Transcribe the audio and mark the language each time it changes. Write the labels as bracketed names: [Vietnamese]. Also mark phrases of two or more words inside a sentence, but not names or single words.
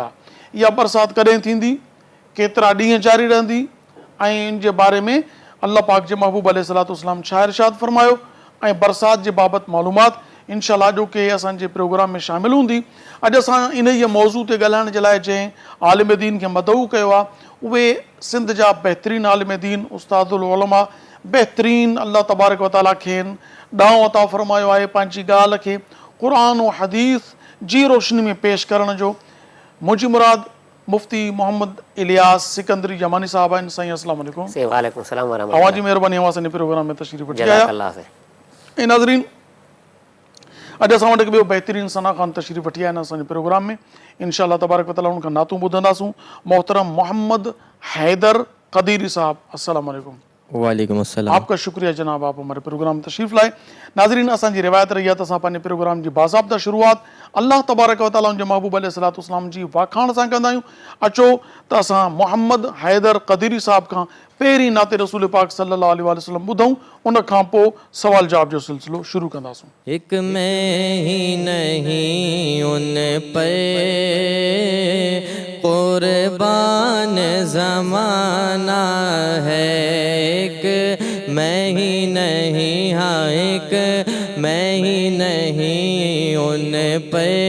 [Sindhi] इहा बरसाति कॾहिं थींदी, केतिरा ॾींहं जारी रहंदी ऐं इन जे बारे में अल्लाह पाक जे महबूब [Arabic] عليه الصلاة والسلام [Sindhi] छा इरशाद फ़रमायो ऐं बरसाति जे बाबति मालूमात इंशाअल्लाह जो के असांजे प्रोग्राम में शामिल हूंदी. अॼु असां इन ई मौज़ू ते ॻाल्हाइण जे लाइ जंहिं आलिम दीन खे मदऊ कयो आहे उहे सिंध जा बहितरीन आलिम दीन उस्तादुल उलमा, बहितरीन [Arabic] الله تبارك وتعالى [Sindhi] खेनि ॾांहुं अता फ़रमायो आहे पंहिंजी ॻाल्हि खे क़ुरान ऐं हदीस जी रोशनी में पेश करण जो. मुंहिंजी मुराद मुफ्ती मोहम्मद इलियास सिकंदरी जमानी साहब आहिनि. [Arabic] साईं السلام عليكم. وعليكم السلام ورحمة الله. [Sindhi] अवां जी महिरबानी असांजे प्रोग्राम में तशरीफ़ वठी आया. ऐं नाज़रीन, अॼु असां वटि हिकु ॿियो बहितरीन सना ख़ान तशरीफ़ वठी आया आहिनि असांजे प्रोग्राम में. [Arabic] إن شاء الله تبارك وتعالى [Sindhi] उनखां नातूं ॿुधंदासूं. मोहतरम मोहम्मद हैदर क़दीरी साहब, [Arabic] السلام عليكم. وعليكم السلام. [Urdu] آپ کا شکریہ جناب، آپ ہمارے پروگرام میں تشریف لائے. [Sindhi] नाज़रीन, असांजी रिवायत रही आहे त असां पंहिंजे प्रोग्राम जी बाज़ाब्ता शुरूआत [Arabic] الله تبارك وتعالى [Sindhi] जे महबूब [Arabic] عليه الصلاة والسلام [Sindhi] जी वाखाण सां कंदा आहियूं. अचो त असां मोहम्मद हैदर क़दीरी साहब खां पहिरीं नाते रसूल पाक [Arabic] صلى الله عليه وسلم [Sindhi] ॿुधूं, उन खां पोइ सवाल जवाब जो सिलसिलो शुरू कंदासूं. [Urdu] ایک میں ہی نہیں اُن پہ قربان زمانہ ہے، ایک میں ہی نہیں، ہاں ایک میں ہی نہیں اُن پہ